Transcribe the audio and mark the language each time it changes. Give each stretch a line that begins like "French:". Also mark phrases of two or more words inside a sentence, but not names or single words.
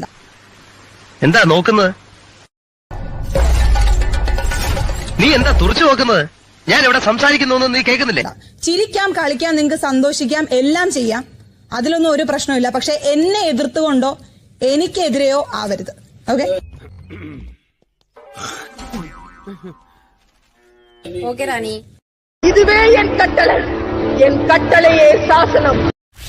Malayalam: എന്താ നോക്കുന്നത്? നീ എന്താ തുറച്ചു നോക്കുന്നത്? ഞാൻ ഇവിടെ സംസാരിക്കുന്നു നീ കേൾക്കുന്നില്ലേ? ചിരിക്കാം, കളിക്കാം, നിങ്ങൾക്ക് സന്തോഷിക്കാം, എല്ലാം ചെയ്യാം. അതിലൊന്നും ഒരു പ്രശ്നമില്ല. പക്ഷെ എന്നെ എതിർത്തുകൊണ്ടോ എനിക്കെതിരെയോ ആവരുത്. ഓക്കെ
Tamil: ஓகே ராணி. இதுவே என் கட்டளை, என் கட்டளையே சாசனம்.